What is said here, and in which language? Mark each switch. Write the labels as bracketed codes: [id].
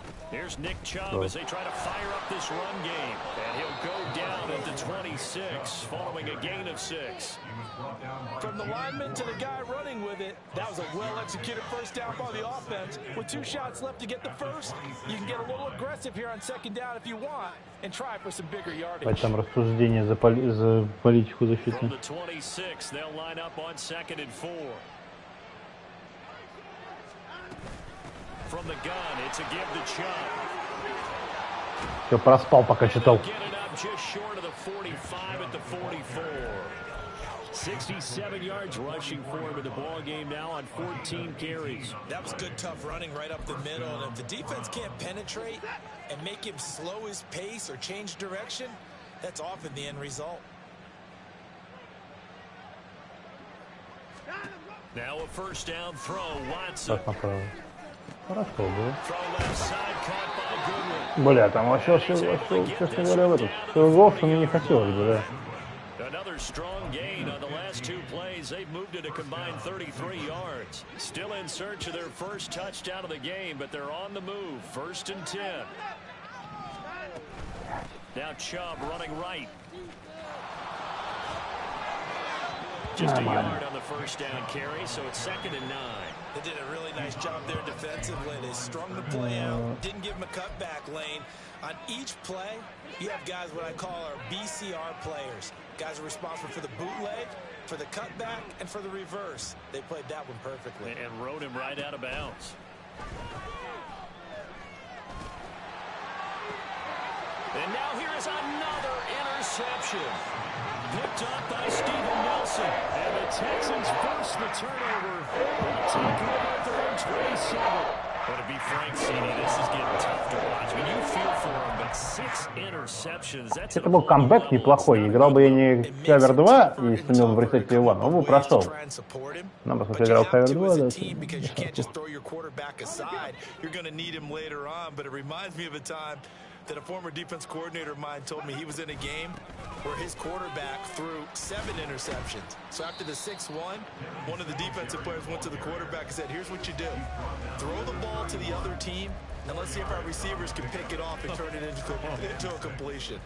[en] Here's Nick Chubb as they try to fire up this run game. And he'll go down at the 26 following a gain of 6. From the lineman to the guy running with it, that was a well-executed first down by the offense. With 2 shots left to get the first, you can get a little aggressive here on 2nd down if you want and try for some bigger yardage. [ru] Там рассуждение за политику защиты. [en] From the 26, they'll line up on 2nd and 4. From the gun, it's a give to Chubb. [ru] Все, проспал, пока читал. [en] Get it up just short of the 45 at the 44. 67 yards rushing for him in the ball game now on 14 carries. That was good, tough running right up the middle. And if the defense can't penetrate and make him slow his pace or change direction, that's often the end result. Now a first down throw, Watson. [ru] Хорошо было. [en] Throw left side, caught by Goodwin. [ru] Бля, там вообще, честно говоря, в этот филгол, что мне не хотелось бы, да. [en] Another strong gain on the last two plays. They've moved it a combined 33 yards. Still in search of their first touchdown of the game, but they're on the move. 1st and 10. Now Chubb running right. Just a yard on the first down carry, so it's 2nd and 9. They did a really nice job there defensively. They strung the play out, didn't give him a cutback lane. On each play, you have guys what I call our BCR players. Guys are responsible for the bootleg, for the cutback, and for the reverse. They played that one perfectly. And rode him right out of bounds. And now here is another interception. Picked up by Steven Nelson. And the Texans force the turnover. They'll take over at their own 27. But to be frank, CD, this is getting tough to watch. I mean, you feel for him, but 6 interceptions. That's [ru] Это был камбэк неплохой. Играл бы я не кавер 2 и стремил бы бросать его, но он бы прошел. Нам просто играл кавер 2, да. [en] That a former defense coordinator of mine told me he was in a game where his quarterback threw 7 interceptions. So after the 6-1, one of the defensive players went to the quarterback and said, here's what you do. Throw the ball to the other team, and let's see if our receivers can pick it off and turn it into a completion.